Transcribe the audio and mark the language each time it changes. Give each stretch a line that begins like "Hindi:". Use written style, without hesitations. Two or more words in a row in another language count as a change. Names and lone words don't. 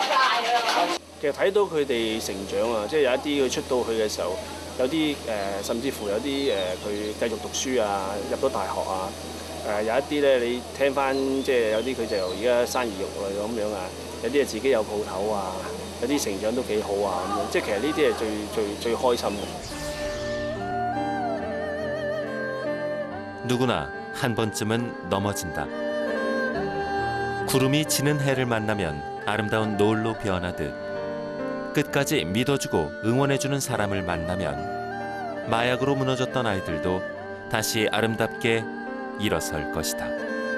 Cantonese: 其實睇到佢哋成長啊，即係有一啲佢出到去嘅時候，有啲甚至乎有啲佢繼續讀書啊，入到大學啊，有一啲咧你聽翻即係有啲佢就而家生兒育女咁樣啊，有啲係自己有鋪頭啊。有啲成長都幾好啊咁樣，即係其實呢啲係最開心嘅。
Korean: 누구나 한 번쯤은 넘어진다. 구름이 지는 해를 만나면 아름다운 노을로 변하듯 끝까지 믿어주고 응원해주는 사람을 만나면 마약으로 무너졌던 아이들도 다시 아름답게 일어설 것이다.